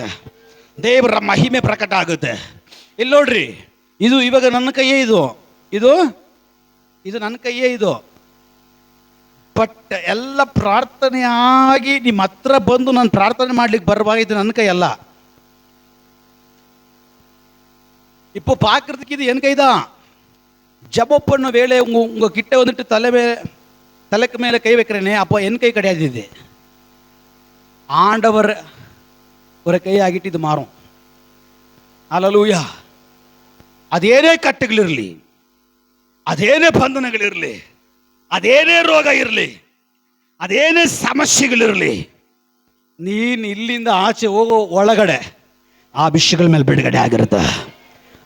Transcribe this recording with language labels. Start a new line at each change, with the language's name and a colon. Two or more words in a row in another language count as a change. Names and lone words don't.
Kannada: ದೇವರ ಮಹಿಮೆ ಪ್ರಕಟ ಆಗುತ್ತೆ. ಇಲ್ಲಿ ನೋಡ್ರಿ, ಇದು ಇವಾಗ ನನ್ನ ಕೈಯೇ, ಇದು ನನ್ನ ಕೈಯೇ ಇದು. ಬಟ್ ಎಲ್ಲ ಪ್ರಾರ್ಥನೆಯಾಗಿ ನಿಮ್ಮ ಹತ್ರ ಬಂದು ನಾನು ಪ್ರಾರ್ಥನೆ ಮಾಡ್ಲಿಕ್ಕೆ ಬರುವಾಗ ಇದು ನನ್ನ ಕೈ ಅಲ್ಲ.
Tamil: இப்போ பார்க்கறதுக்கு இது என் கைதான். ஜபம் பண்ண வேலை உங்க கிட்ட வந்துட்டு தலைக்கு மேலே கை வைக்கிறேனே, அப்போ என் கை கிடையாது. இது ஆண்டவர் ஒரு கை ஆகிட்டு இது மாறும். ஹல்லேலூயா.
Kannada: ಅದೇನೇ ಕಟ್ಟುಗಳಿರಲಿ, ಅದೇನೇ ಬಂಧನಗಳಿರಲಿ, ಅದೇನೇ ರೋಗ ಇರಲಿ, ಅದೇನೇ ಸಮಸ್ಯೆಗಳಿರಲಿ, ನೀನು ಇಲ್ಲಿಂದ ಆಚೆ ಹೋಗೋ ಒಳಗಡೆ ಆ ವಿಷಯಗಳ ಮೇಲೆ ಬಿಡುಗಡೆ ಆಗಿರುತ್ತೆ.